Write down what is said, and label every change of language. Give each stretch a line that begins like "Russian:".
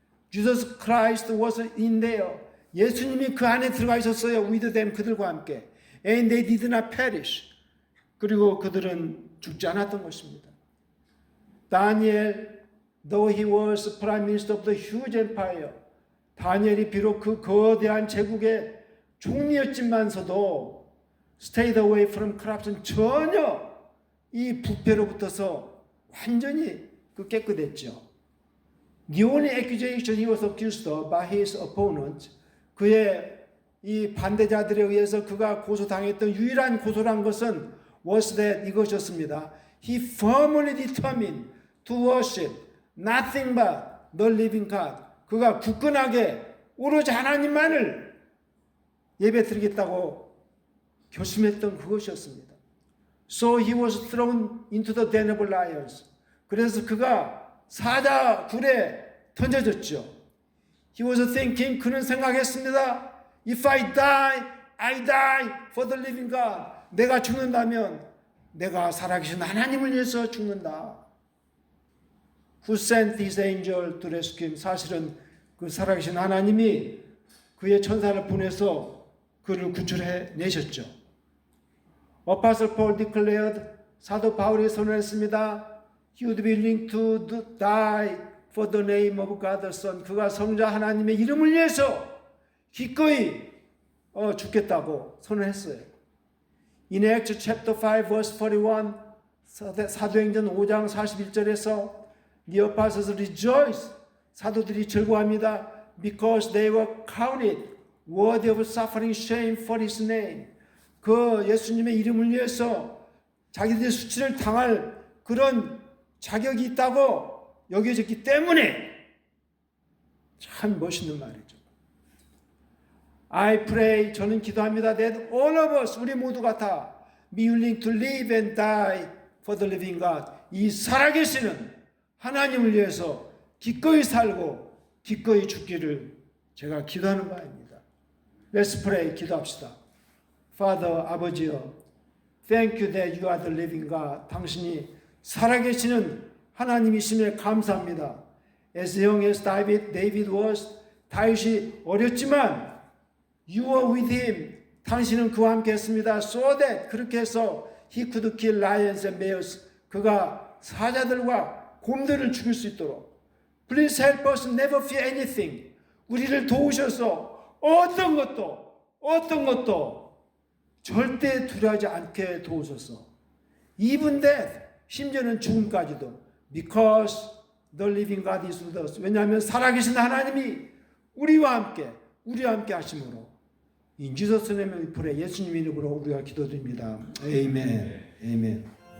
English: Jesus Christ was in there.
Korean: 예수님이 그 안에 들어가 있었어요.
English: With them,
Korean: 그들과 함께.
English: And they did not perish.
Korean: 그리고 그들은 죽지 않았던 것입니다.
English: 다니엘, though he was prime minister of the huge empire,
Korean: 다니엘이 비록 그 거대한 제국의 총리였지만서도
English: stayed away from corruption,
Korean: 전혀 이 부패로부터서 완전히 깨끗했죠.
English: The only accusation he was accused of by his opponent,
Korean: 그의 이 반대자들에 의해서 그가 고소당했던 유일한 고소란 것은
English: was that
Korean: 이것이었습니다.
English: He firmly determined to worship nothing but the living God.
Korean: 그가 굳건하게 오로지 하나님만을 예배드리겠다고 결심했던 그것이었습니다.
English: So he was thrown into the den of lions.
Korean: 그래서 그가 사자굴에 던져졌죠.
English: He was thinking,
Korean: 그는 생각했습니다.
English: If I die, I die for the living God.
Korean: 내가 죽는다면 내가 살아계신 하나님을 위해서 죽는다.
English: Who sent his angel to rescue him.
Korean: 사실은 그 살아계신 하나님이 그의 천사를 보내서 그를 구출해 내셨죠.
English: Apostle Paul declared,
Korean: 사도 바울이 선언했습니다.
English: He would be willing to die for the name of God the Son.
Korean: 그가 성자 하나님의 이름을 위해서 기꺼이 죽겠다고 선언했어요.
English: In Acts chapter 5 verse 41,
Korean: 사도행전 5장 41절에서
English: The apostles rejoice.
Korean: 사도들이 즐거워합니다.
English: Because they were counted worthy of suffering shame for his name.
Korean: 그 예수님의 이름을 위해서 자기들의 수치를 당할 그런 자격이 있다고 여겨졌기 때문에. 참 멋있는 말이죠.
English: I pray,
Korean: 저는 기도합니다.
English: That all of us,
Korean: 우리 모두가 다
English: be willing to live and die for the living God.
Korean: 이 살아계시는 하나님을 위해서 기꺼이 살고 기꺼이 죽기를 제가 기도하는 바입니다.
English: Let's pray.
Korean: 기도합시다.
English: Father,
Korean: 아버지여,
English: thank you that you are the living God.
Korean: 당신이 살아계시는 하나님이심에 감사합니다.
English: As young as David was,
Korean: 다윗이 어렸지만
English: you were with him.
Korean: 당신은 그와 함께 했습니다.
English: So that,
Korean: 그렇게 해서
English: he could kill lions and bears.
Korean: 그가 사자들과 곰들을 죽일 수 있도록.
English: Please help us never fear anything.
Korean: 우리를 도우셔서 어떤 것도 절대 두려워하지 않게 도우소서.
English: Even death,
Korean: 심지어는 죽음까지도.
English: Because the living God is with us.
Korean: 왜냐하면 살아계신 하나님이 우리와 함께 하심으로.
English: In Jesus' name we pray.
Korean: 예수님 이름으로 우리가 기도드립니다. 아멘. 아멘.